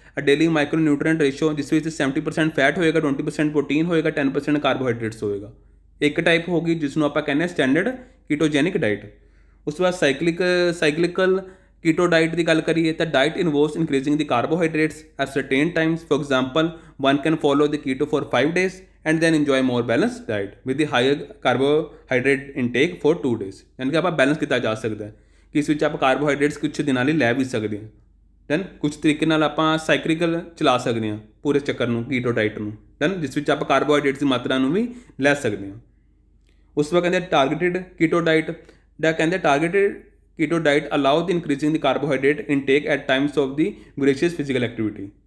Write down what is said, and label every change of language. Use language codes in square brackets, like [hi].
[en] daily micro nutrient ratio [pa] ਜਿਸ ਵਿੱਚ 70% fat ਹੋਏਗਾ, 20% ਪ੍ਰੋਟੀਨ ਹੋਏਗਾ, 10% ਕਾਰਬੋਹਾਈਡਰੇਟਸ ਹੋਏਗਾ। ਇੱਕ ਟਾਈਪ ਹੋ ਗਈ ਜਿਸ ਨੂੰ ਆਪਾਂ ਕਹਿੰਦੇ ਹਾਂ ਸਟੈਂਡਰਡ ਕੀਟੋਜੈਨਿਕ ਡਾਈਟ। ਉਸ ਤੋਂ ਬਾਅਦ ਸਾਈਕਲਿਕਲ ਕੀਟੋ ਡਾਈਟ ਦੀ ਗੱਲ ਕਰੀਏ ਤਾਂ [en] Diet involves increasing the carbohydrates at certain times. For example one can follow the keto for 5 days and then enjoy more balanced diet with the higher carbohydrate intake for 2 days। [pa] ਯਾਨੀ ਕਿ ਆਪਾਂ balance ਕੀਤਾ ਜਾ ਸਕਦਾ ਹੈ ਕਿ ਇਸ ਵਿੱਚ ਆਪਾਂ ਕਾਰਬੋਹਾਈਡਰੇਟਸ ਕੁਛ ਦਿਨਾਂ ਲਈ ਲੈ ਵੀ ਸਕਦੇ ਹਾਂ, ਦੈਨ ਕੁਛ ਤਰੀਕੇ ਨਾਲ ਆਪਾਂ ਸਾਈਕਲਿਕਲ ਚਲਾ ਸਕਦੇ ਹਾਂ ਪੂਰੇ ਚੱਕਰ ਨੂੰ, ਕੀਟੋ ਡਾਈਟ ਨੂੰ, ਦੈਨ ਜਿਸ ਵਿੱਚ ਆਪਾਂ ਕਾਰਬੋਹਾਈਡਰੇਟਸ ਦੀ ਮਾਤਰਾ ਨੂੰ ਵੀ ਲੈ ਸਕਦੇ ਹਾਂ। ਉਸ ਤੋਂ ਬਾਅਦ ਕਹਿੰਦੇ [en] Targeted keto diet ਦਾ, ਕਹਿੰਦੇ targeted keto diet allow the increasing the carbohydrate intake at times of the vigorous physical activity.